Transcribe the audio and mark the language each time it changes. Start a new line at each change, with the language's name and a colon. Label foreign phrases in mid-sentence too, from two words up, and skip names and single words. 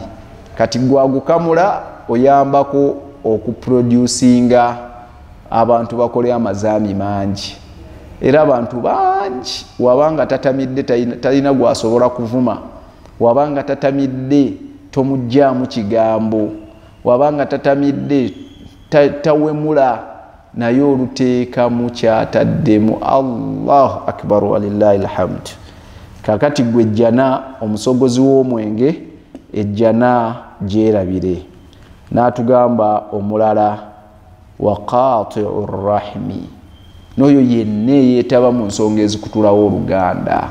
Ganda: Kati gwagukamula oyambako okuproducinga abantu bakole amazambi mangi, era abantu bangi wabanga tatamidde talina gwasobola kuvuma, wabanga tatamidde tomujjaamu kigambo, wabanga tatamidde tawemula naye oluteekamu kyataddemu.
Arabic: الله أكبر ولله الحمد.
Ganda: Kakati gwe ejjana omusogozi w'omwenge ejjana gyerabire. N'atugamba omulala wa
Arabic: قاطع الرحم,
Ganda: n'oyo yenna yeetaba mu nsonga ezikutulawo oluganda.